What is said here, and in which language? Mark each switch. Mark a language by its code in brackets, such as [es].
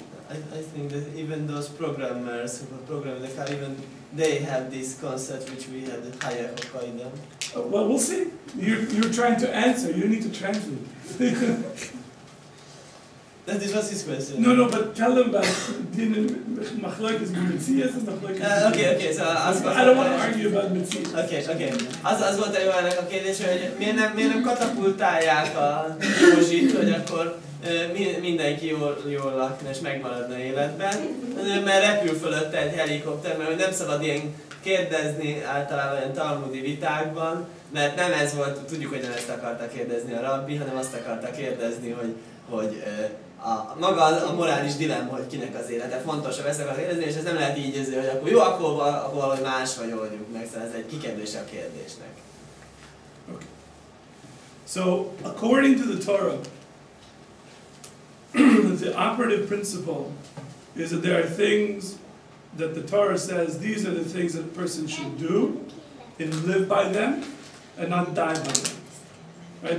[en] I think that even those programmers who program the car, even they have this concept which we had the higher Hokkaido. Well, we'll see. You're trying to answer. You need to translate. That is what's his question. No, but tell them about machlokes b'metzias and machlokes. Okay, so I don't want to argue about metzias. Okay. [hu] Az volt a jó ennek a kérdés, hogy miért nem katapultálják a Józsit, hogy akkor mindenki jól lakna és megmaradna életben, mert repül fölötte egy helikopter, mert nem szabad ilyen kérdezni általában olyan talmudi vitákban, mert nem ez volt, tudjuk, hogy nem ezt akarta kérdezni a rabbi, hanem azt akarta kérdezni, hogy maga a morális dilemma, hogy kinek az élete fontosabb, ezt akarta kérdezni, és ez nem lehet így, hogy akkor jó, akkor valahogy más vagy oldjuk meg, szóval ez egy kikerülése a kérdésnek. [en] Okay. So, according to the Torah, the operative principle is that there are things that the Torah says, these are the things that a person should do and live by them and not die by them. Right?